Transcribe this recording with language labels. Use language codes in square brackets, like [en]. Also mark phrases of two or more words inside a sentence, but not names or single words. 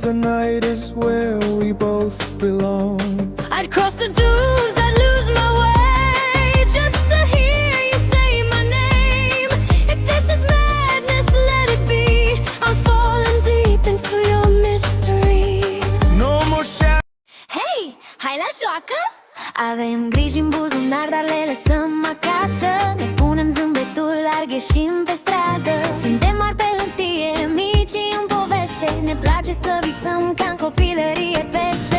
[en] The night is where we both belong. I'd cross the dunes, I'd lose my way just to hear you say my name. If this is madness, let it be. I'm falling deep into your mystery. No more shadows. [ro] Hey, hai la joacă? Avem griji în buzunar, dar le lăsăm acasă. Ne punem zâmbetul larg, ieșim pe stradă. Suntem mari pe hârtie, mici în poveste. Ne place să visăm ca în copilărie peste.